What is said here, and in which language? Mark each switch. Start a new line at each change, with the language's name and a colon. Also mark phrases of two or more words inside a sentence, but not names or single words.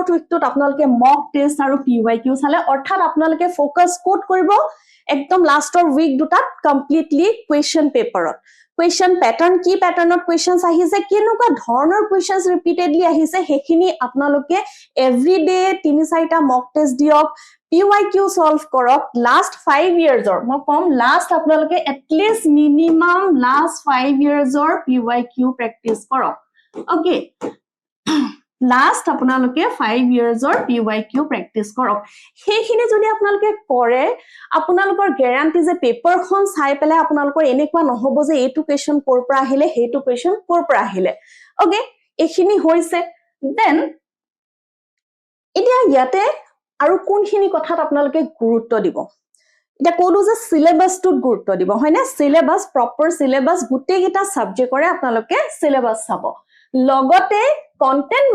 Assamese: উইকটোত আপোনালোকে
English: mock test
Assamese: আৰু পিৱাইকিউ চালে অৰ্থাৎ আপোনালোকে ফোকাস কোড কৰিব একদম লাষ্টৰ উইক দুটাত কমপ্লিটলি
English: question paperত question pattern
Assamese: কি প্যাটাৰ্নত কোৱেশ্চনছ আহিছে কেনেকুৱা ধৰণৰ কোৱেশ্চনছ ৰিপিটেডলি আহিছে হেখিনি আপোনালোকে এভৰিডে 3-4টা
English: mock test
Assamese: দিয়ক
English: PYQ solve
Assamese: কৰক
English: last 5 years
Assamese: মই কম last আপোনালোকে
English: at least minimum last 5 years PYQ practice
Assamese: কৰক okay last আপোনালোকে
English: 5 years PYQ practice
Assamese: কৰক হেখিনি যদি আপোনালোকে কৰে আপোনালোকৰ গ্যাৰান্টি যে পেপাৰখন চাই পেলাই আপোনালোকৰ এনেকুৱা নহব যে এইটো কোৱেশ্চন কৰ পৰা আহিলে হেতু কোৱেশ্চন কৰ পৰা আহিলে okay এখিনি হৈছে দেন এতিয়া ইয়াতে আৰু কোনখিনি কথাত আপোনালোকে গুৰুত্ব দিব এটা কোলো যে সিলেবাসটোত গুৰুত্ব দিব হয়নে
English: syllabus proper syllabus
Assamese: গুটেইটা সাবজেক্টৰে আপোনালোকে সিলেবাস চাব লগতে কন্টেন্ট